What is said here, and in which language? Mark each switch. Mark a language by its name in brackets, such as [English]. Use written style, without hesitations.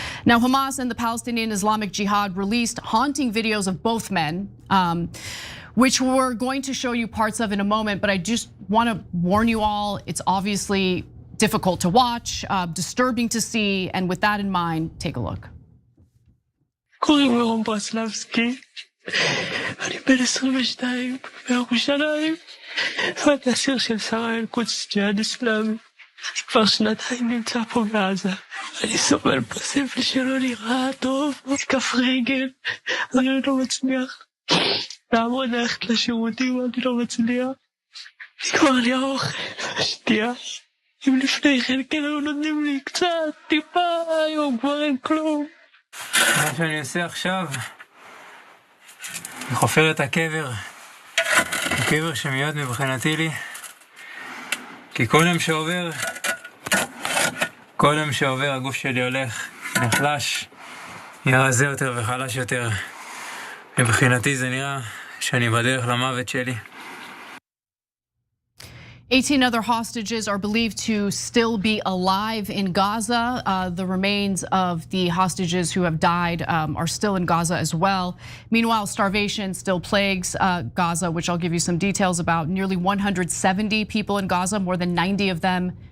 [English] Now Hamas and the Palestinian Islamic Jihad released haunting videos of both men, which we're going to show you parts of in a moment, but I just want to warn you all, it's obviously difficult to watch, disturbing to see, and with that in mind, take a look. [Hebrew] קוראים לי רום ברסלבסקי, אני בן 22, בירושלים, ואני אסיר של שרה אל-קודס ג'יהאד אסלאמי. כבר שנתיים נמצא פה בעזה. אני סובל פה סבל שלא נראה טוב, כף רגל, אני לא מצליח. לעמוד ללכת לשירותים, אני לא מצליח. נגמר לי האוכל והשתייה. אם לפני כן כאילו נותנים לי קצת, טיפה, היום כבר אין כלום. מה שאני עושה עכשיו, אני חופר את הקבר, הקבר שמיועד מבחינתי לי, כי כל יום שעובר הגוף שלי הולך, נחלש, נראה רזה יותר וחלש יותר. מבחינתי זה נראה שאני בדרך למוות שלי. [English] 18 other hostages are believed to still be alive in Gaza. The remains of the hostages who have died are still in Gaza as well. Meanwhile, starvation still plagues Gaza, which I'll give you some details about. Nearly 170 people in Gaza, more than 90 of them